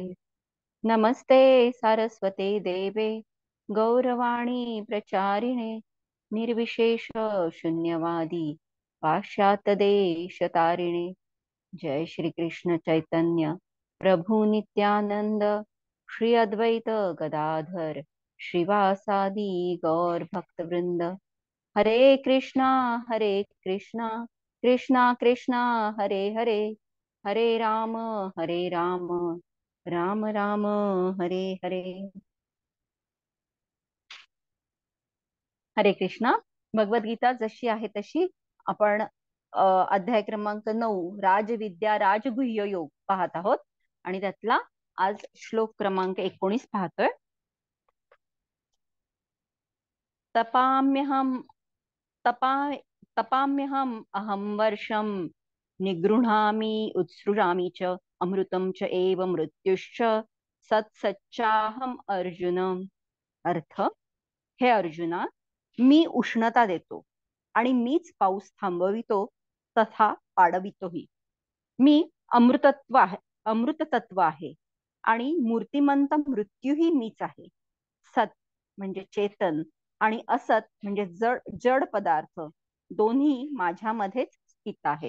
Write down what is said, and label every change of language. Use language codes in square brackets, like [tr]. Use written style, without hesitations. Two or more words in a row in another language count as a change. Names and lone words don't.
[sa] नमस्ते सारस्वते देवे गौरवाणी प्रचारिणे निर्विशेष शून्यवादी पाश्चात्य देशतारिणे. जय श्री कृष्ण चैतन्य प्रभु नित्यानंद श्री अद्वैत गदाधर श्रीवासादि गौर भक्तवृंद. हरे कृष्णा कृष्णा कृष्णा हरे हरे, हरे राम राम राम हरे हरे. हरे कृष्णा. [mr] भगवद्गीता जशी आहे तशी आपण अध्याय क्रमांक 9 राजविद्या राजगुह्य योग पाहत आहोत आणि त्यातला आज श्लोक क्रमांक 19 पाहतोय. [sa] तपाम्यहम तपा तपाम्यहम अहम वर्षम निगृह्णामि उत्सृजामि च अमृतं च एव मृत्युश्च सत्सच्चाहम अर्जुन. [mr] अर्थ, हे अर्जुना, मी उष्णता देतो आणि मीच पाऊस थांबवितो तथा पाडवितोही. मी अमृततत्व आहे आणि मूर्तिमंत मृत्यूही मीच आहे. सत म्हणजे चेतन आणि असत म्हणजे जड पदार्थ दोन्ही माझ्यामध्येच स्थित आहेत.